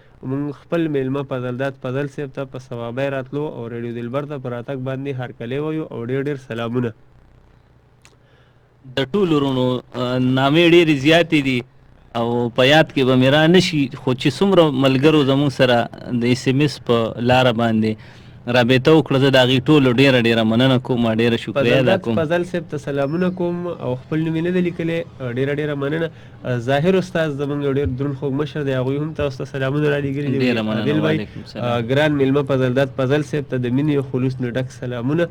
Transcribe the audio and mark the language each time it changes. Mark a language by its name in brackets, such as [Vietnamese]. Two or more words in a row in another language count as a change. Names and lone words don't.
[Pashto] موږ خپل میلمه فضلداد فضل صاحب ته په ثوابی راتلو او رادیو دلبر ته په راتګ باندې هرکلی وایو او ډېر سلامونه. د ټولو ورونو نامې ډېرې زیاتې دي او په یاد کې به مې را نشي خو چې څومره ملګرو زموږ سره د اس ام اس په لاره باندې رابطه وکړه زه د هغې ټولو ډېره مننه کوم. ډېره شکریه ادا کوم. فضل صاحب ته سلامونه کوم او خپل نوم یې نه دی لیکلی. ډېره مننه. ظاهر استاد زموږ یو ډېر دروند خوږ مشر دی هغوی هم تاسو ته سلامونه رالیږلي دي. ډېره مننه. [Arabic] وعلیکم السلام. [Pashto] ګران میلمه فضلداد فضل صاحب ته د مینې او خلوص نه ډک سلامونه.